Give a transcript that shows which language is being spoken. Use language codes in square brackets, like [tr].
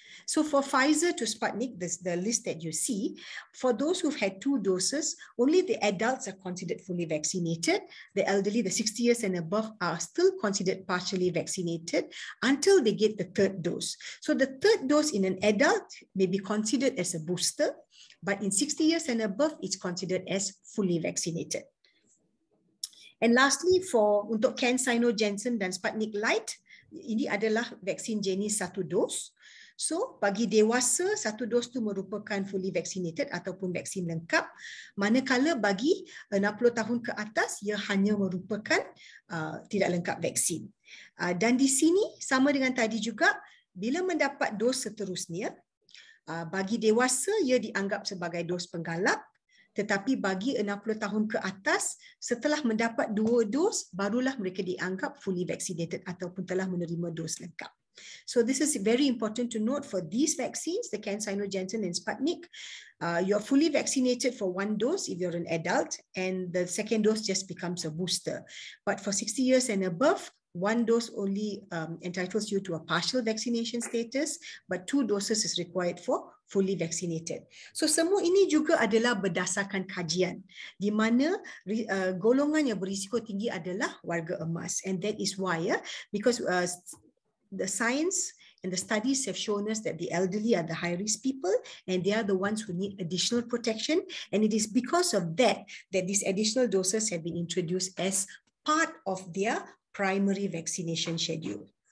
[en] So for Pfizer to Sputnik, the list that you see, for those who've had 2 doses, only the adults are considered fully vaccinated. The elderly, the 60 years and above, are still considered partially vaccinated until they get the 3rd dose. So the 3rd dose in an adult may be considered as a booster, but in 60 years and above, it's considered as fully vaccinated. And lastly, [ms] untuk CanSino, Janssen dan Sputnik Light, ini adalah vaksin jenis 1 dos. So, bagi dewasa, 1 dos itu merupakan [en] fully vaccinated [ms] ataupun vaksin lengkap. Manakala bagi 60 tahun ke atas, ia hanya merupakan tidak lengkap vaksin. Dan di sini, sama dengan tadi juga, bila mendapat dos seterusnya, bagi dewasa, ia dianggap sebagai dos penggalak. Tetapi bagi 60 tahun ke atas, setelah mendapat 2 dos, barulah mereka dianggap [en] fully vaccinated [ms] ataupun telah menerima dos lengkap. [en] So this is very important to note for these vaccines, the CanSino, Janssen and Sputnik. You're fully vaccinated for 1 dose if you're an adult, and the 2nd dose just becomes a booster. But for 60 years and above, 1 dose only entitles you to a partial vaccination status, but 2 doses is required for fully vaccinated. [ms] So semua ini juga adalah berdasarkan kajian, di mana golongan yang berisiko tinggi adalah warga emas. [en] And that is why, because the science and the studies have shown us that the elderly are the high-risk people and they are the ones who need additional protection. And it is because of that these additional doses have been introduced as part of their primary vaccination schedule.